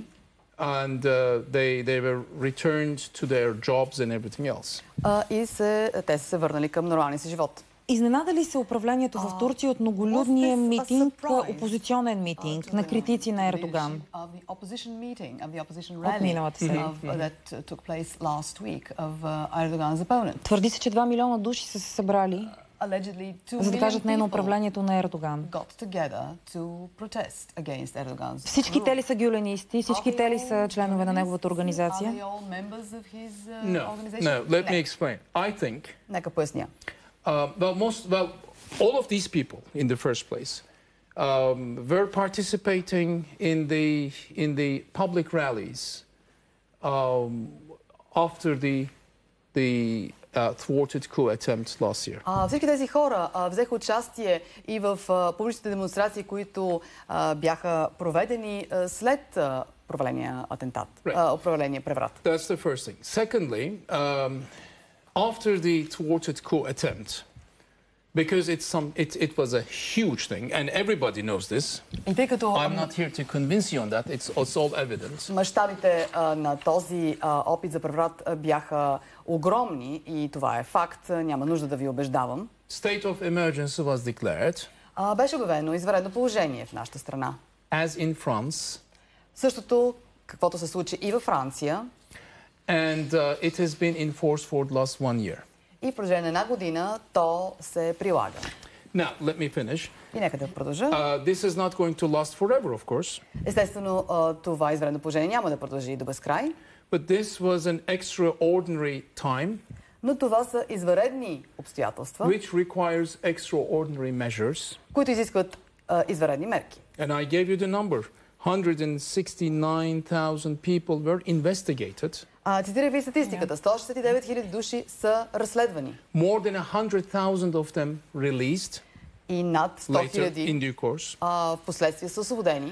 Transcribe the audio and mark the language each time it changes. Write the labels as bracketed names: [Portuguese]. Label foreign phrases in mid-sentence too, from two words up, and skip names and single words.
[English] And they were returned to their jobs and everything else. [Bulgarian] И те са се върнали към нормалния си живот. Изненада ли се управлението в Турция от многолюдния митинг, опозиционен митинг на критици на Ердоган от миналата седмица? Твърди се, че 2 милиона души са се събрали, за да кажат не на управлението на Ердоган. Всички те ли са гюленисти? Всички те ли са членове на неговата организация? [English] No, let me explain. I think... [Bulgarian] Нека поясня. [English] All of these people, in the first place, were participating in the public rallies after the thwarted coup attempt last year. [Bulgarian] Всички тези хора взеха участие и в публичните демонстрации, които бяха проведени след проваления атентат, проваления преврат. [English] That's the first thing. Secondly, after the thwarted coup attempt, because it was a huge thing, and everybody knows this. I'm not here to convince you on that. It's all evident. [Bulgarian] Мащабите на този опит за преврат бяха огромни и това е факт. Няма нужда да ви убеждавам. [English] State of emergency was declared. [Bulgarian] Беше обявено извънредно положение в нашата страна. [English] As in France. [Bulgarian] Същото, каквото се случи и във Франция. [English] And it has been enforced for the last 1 year. [Bulgarian] И в продължение на една година то се прилага. [English] Now, let me finish. [Bulgarian] И нека да продължа. [English] This is not going to last forever, of course. [Bulgarian] Естествено, това извънредно положение няма да продължи до безкрай. [English] But this was an extraordinary time. [Bulgarian] Но това са извънредни обстоятелства, [English] which requires extraordinary measures. [Bulgarian] Които изискват извънредни мерки. [English] And I gave you the number. 169,000 people were investigated. [Bulgarian] Цитирах ви статистиката. 169 000 души са разследвани. [English] More than 100,000 of them released. [Bulgarian] И над 100 000 в последствие са освободени.